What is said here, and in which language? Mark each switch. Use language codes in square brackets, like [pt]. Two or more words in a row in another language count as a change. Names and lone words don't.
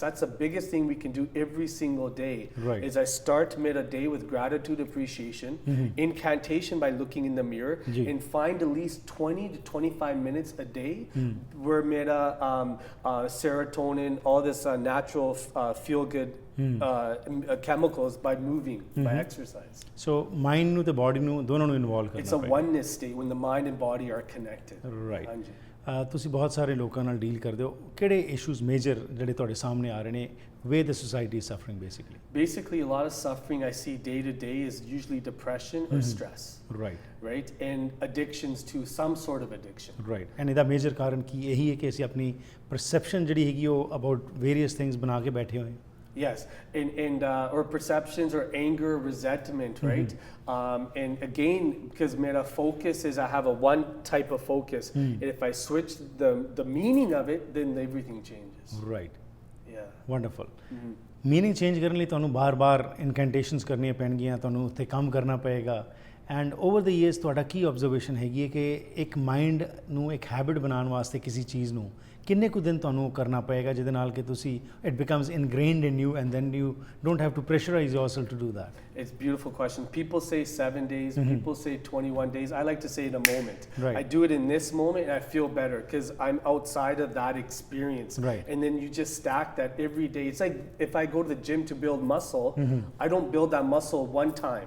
[en] That's the biggest thing we can do every single day. Is I start a day with gratitude, appreciation, incantation by looking in the mirror, and find at least 20 to 25 minutes a day where serotonin, all this natural feel-good chemicals by moving, by exercise. [pa] So mind nu te body nu dono nu involve karna [en] It's a oneness state when the mind and body are connected. [pa] ਤੁਸੀਂ ਬਹੁਤ ਸਾਰੇ ਲੋਕਾਂ ਨਾਲ ਡੀਲ ਕਰਦੇ ਹੋ ਕਿਹੜੇ [en] issues major [pa] ਜਿਹੜੇ ਤੁਹਾਡੇ ਸਾਹਮਣੇ ਆ ਰਹੇ ਨੇ [en] way the society is suffering basically a lot of suffering I see day to day is usually depression or stress right and addictions to some sort of addiction [pa] and ਇਹਦਾ ਮੇਜਰ ਕਾਰਨ ਕੀ ਇਹੀ ਹੈ ਕਿ ਅਸੀਂ ਆਪਣੀ ਪਰਸੈਪਸ਼ਨ ਜਿਹੜੀ ਹੈਗੀ ਉਹ [en] about various things [pa] ਬਣਾ ਕੇ ਬੈਠੇ ਹੋਏ [en] Yes, and or perceptions or anger, resentment, right? And again, because my focus is I have a one type of focus, and if I switch the meaning of it, then everything changes. Yeah. [pa] Wonderful. [en] Meaning change [pa] ਕਰਨ ਲਈ ਤੁਹਾਨੂੰ ਬਾਰ-ਬਾਰ ਇਨਕੈਂਟੇਸ਼ਨਸ ਕਰਨੀਆਂ ਪੈਣਗੀਆਂ ਤੁਹਾਨੂੰ ਉੱਥੇ ਕੰਮ ਕਰਨਾ ਪਏਗਾ [en] and over the years [pa] ਤੁਹਾਡਾ ਕੀ ਆਬਜ਼ਰਵੇਸ਼ਨ ਹੈਗੀ ਹੈ ਕਿ ਇੱਕ ਮਾਈਂਡ ਨੂੰ ਇੱਕ ਹੈਬਿਟ ਬਣਾਉਣ ਵਾਸਤੇ ਕਿਸੇ ਚੀਜ਼ ਨੂੰ ਕਿੰਨੇ ਕੁ ਦਿਨ ਤੁਹਾਨੂੰ ਕਰਨਾ ਪਏਗਾ ਜਿਹਦੇ ਨਾਲ ਕਿ ਤੁਸੀਂ [en] it becomes ingrained in you and then you don't have to pressurize yourself to do that It's a beautiful question. People say 7 days, people say 21 days. I like to say in a moment. I do it in this moment and I feel better because I'm outside of that experience. And then you just stack that every day. It's like if I go to the gym to build muscle, I don't build that muscle one time.